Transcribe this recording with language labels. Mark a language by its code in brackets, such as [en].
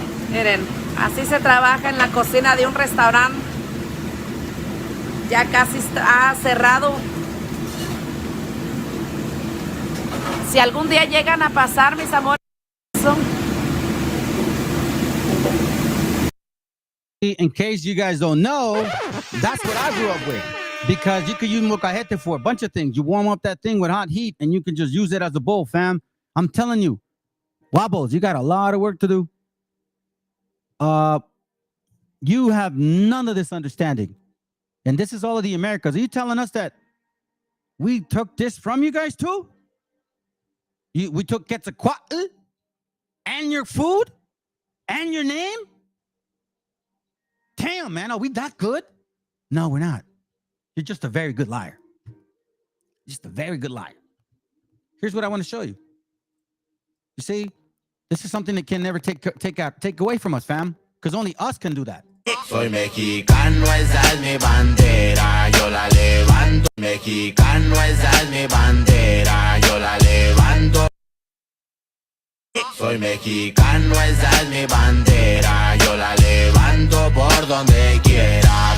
[es] Miren, así se trabaja en la cocina de un restaurante. Ya casi está cerrado. Si algún día llegan a pasar, mis amores, [en] in case you guys don't know, that's what I grew up with. Because you could use molcajete for a bunch of things. You warm up that thing with hot heat and you can just use it as a bowl, fam. I'm telling you, Wobbles, you got a lot of work to do. You have none of this understanding. And this is all of the Americas. Are you telling us that we took this from you guys too? We took Quetzalcoatl and your food and your name? Damn, man, are we that good? No, we're not. You're just a very good liar. Just a very good liar. Here's what I want to show you. You see, this is something that can never take away from us, fam. Because only us can do that. [es] Soy mexicano, esa es mi bandera, yo la levanto. Mexicano, esa es mi bandera, yo la levanto. Soy mexicano, esa es mi bandera, yo la levanto por donde quiera.